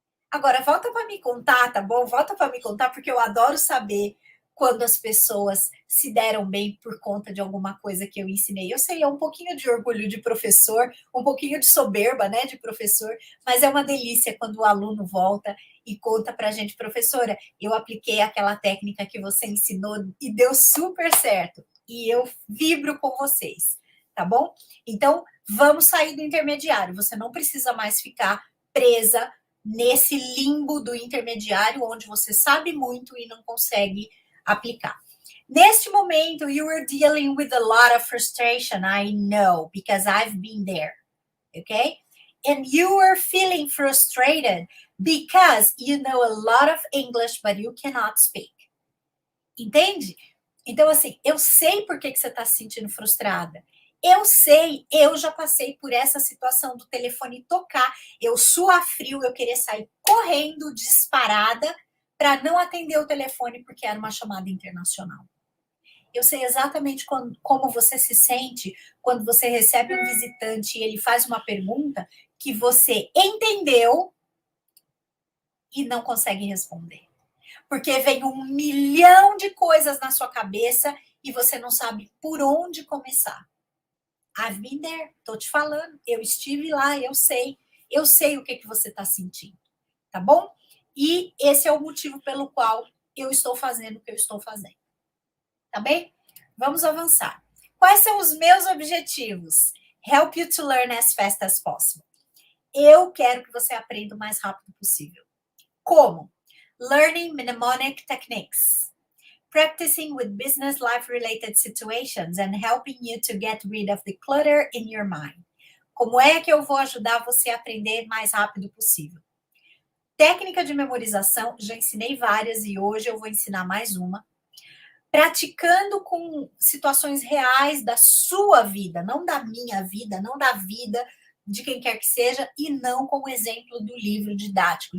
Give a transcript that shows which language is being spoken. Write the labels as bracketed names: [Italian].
[Portuguese] Agora, volta para me contar, tá bom? Volta para me contar, porque eu adoro saber quando as pessoas se deram bem por conta de alguma coisa que eu ensinei. Eu sei, é um pouquinho de orgulho de professor, um pouquinho de soberba, né, de professor, mas é uma delícia quando o aluno volta e conta para a gente, professora, eu apliquei aquela técnica que você ensinou e deu super certo. E eu vibro com vocês, tá bom? Então, vamos sair do intermediário. Você não precisa mais ficar presa nesse limbo do intermediário, onde você sabe muito e não consegue aplicar. Neste momento, [English] you are dealing with a lot of frustration, I know, because I've been there, okay? And you are feeling frustrated because you know a lot of English, but you cannot speak. [Portuguese] Entende? Então, assim, eu sei por que você está se sentindo frustrada. Eu sei, eu já passei por essa situação do telefone tocar, eu suar frio, eu querer sair correndo, disparada, para não atender o telefone porque era uma chamada internacional. Eu sei exatamente como você se sente quando você recebe um visitante e ele faz uma pergunta que você entendeu e não consegue responder. Porque vem 1 milhão de coisas na sua cabeça e você não sabe por onde começar. [English] I've been there, [Portuguese] tô te falando, eu estive lá, eu sei o que você está sentindo, tá bom? E esse é o motivo pelo qual eu estou fazendo o que eu estou fazendo, tá bem? Vamos avançar. Quais são os meus objetivos? [English] Help you to learn as fast as possible. [Portuguese] Eu quero que você aprenda o mais rápido possível. Como? [English] Learning mnemonic techniques. practicing with business life related situations and helping you to get rid of the clutter in your mind. [Portuguese] Como é que eu vou ajudar você a aprender mais rápido possível? Técnica de memorização, já ensinei várias e hoje eu vou ensinar mais uma. Praticando com situações reais da sua vida, não da minha vida, não da vida de quem quer que seja, e não com o exemplo do livro didático.